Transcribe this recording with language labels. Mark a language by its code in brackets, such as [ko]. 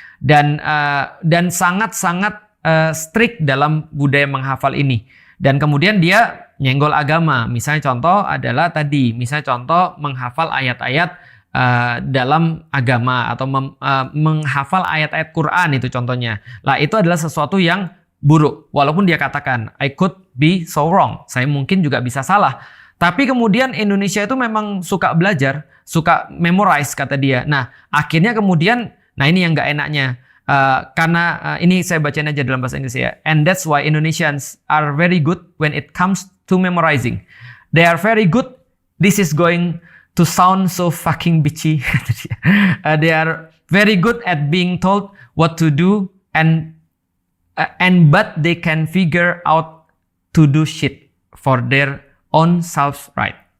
[id] Dan sangat-sangat strict dalam budaya menghafal ini. Dan kemudian dia nyenggol agama. Misalnya contoh adalah tadi, misalnya contoh menghafal ayat-ayat dalam agama atau menghafal ayat-ayat Quran itu contohnya. Lah itu adalah sesuatu yang buruk. Walaupun dia katakan [en] I could be so wrong. [id] Saya mungkin juga bisa salah. Tapi kemudian Indonesia itu memang suka belajar, suka memorize kata dia. Nah, akhirnya kemudian Nah ini yang nggak enaknya. Karena ini saya bacain aja dalam bahasa Inggris ya. [en] And that's why Indonesians are very good when it comes to memorizing. They are very good. This is going to sound so fucking bitchy. They are very good at being told what to do and but they can figure out to do shit for their own selves, right?